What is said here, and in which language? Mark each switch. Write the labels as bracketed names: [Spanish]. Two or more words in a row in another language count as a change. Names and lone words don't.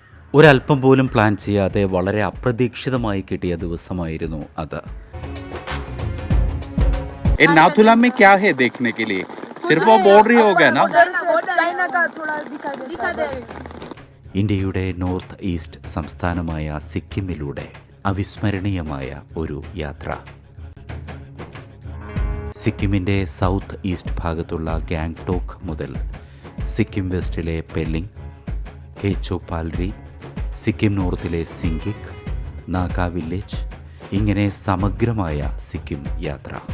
[Malayalam] ഒരല്പം പോലും പ്ലാൻ ചെയ്യാതെ വളരെ അപ്രതീക്ഷിതമായി കിട്ടിയ ദിവസമായിരുന്നു അത്. [Hindi] नाथुला में क्या है देखने के लिए? सिर्फ वो बॉर्डर ही हो गया ना? [Malayalam] ഇന്ത്യയുടെ [English] north east [Malayalam] സംസ്ഥാനമായ സിക്കിമിലൂടെ അവിസ്മരണീയമായ ഒരു യാത്ര. സിക്കിമിൻ്റെ [English] south east [Malayalam] ഭാഗത്തുള്ള ഗാംഗ്ടോക്ക് മുതൽ സിക്കിം വെസ്റ്റിലെ പെല്ലിംഗ്, കേച്ചോപാൽരി, സിക്കിം നോർത്തിലെ സിംഗിക്, നാഗ വില്ലേജ്, ഇങ്ങനെ സമഗ്രമായ സിക്കിം യാത്ര.